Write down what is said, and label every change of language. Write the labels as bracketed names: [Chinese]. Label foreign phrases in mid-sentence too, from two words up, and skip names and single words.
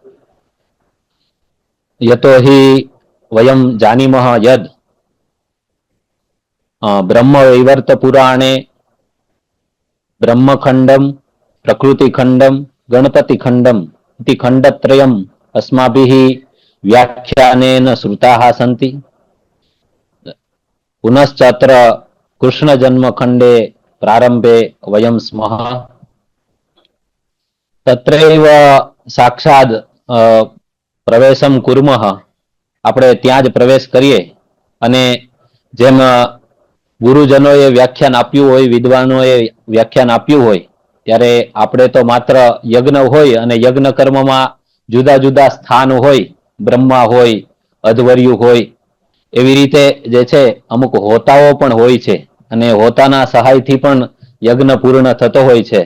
[Sanskrit] यतो हि वयं जानीमः यद् ब्रह्मवैवर्तपुराणे ब्रह्मखण्डं, प्रकृतिखण्डं, गणपतिखण्डम् इति खण्डत्रयम् अस्माभिः व्याख्यानेन श्रुताः सन्ति। पुनश्च अत्र कृष्णजन्मखण्डे प्रारम्भे वयं स्मः। तत्रैव साक्षात् प्रवेशं कुर्मः, [Gujarati] આપણે ત્યાં જ પ્રવેશ કરીએ અને જેમ ગુરુજનોએ વ્યાખ્યાન આપ્યું હોય, વિદ્વાનોએ વ્યાખ્યાન આપ્યું હોય, ત્યારે આપણે તો માત્ર યજ્ઞ હોય અને યજ્ઞ કર્મમાં જુદા જુદા સ્થાન હોય, બ્રહ્મા હોય, અધવર્યુ હોય, એવી રીતે જે છે અમુક હોતાઓ પણ હોય છે અને હોતાના સહાયથી પણ યજ્ઞ પૂર્ણ થતો હોય છે.